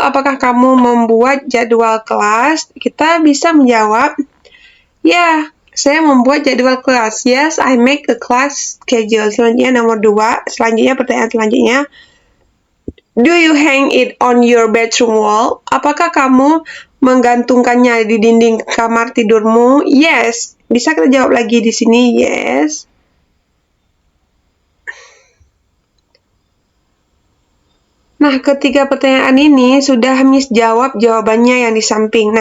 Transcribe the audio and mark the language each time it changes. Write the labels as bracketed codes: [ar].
[id] Apakah kamu membuat jadwal kelas? Kita bisa menjawab, ya, saya membuat jadwal kelas. [en] Yes, I make a class schedule. [id] Selanjutnya nomor 2. Selanjutnya pertanyaan selanjutnya. [en] Do you hang it on your bedroom wall? [id] Apakah kamu menggantungkannya di dinding kamar tidurmu? Yes. Bisa kita jawab lagi di sini, yes. Nah, ketiga pertanyaan ini sudah Miss jawab jawabannya yang di samping.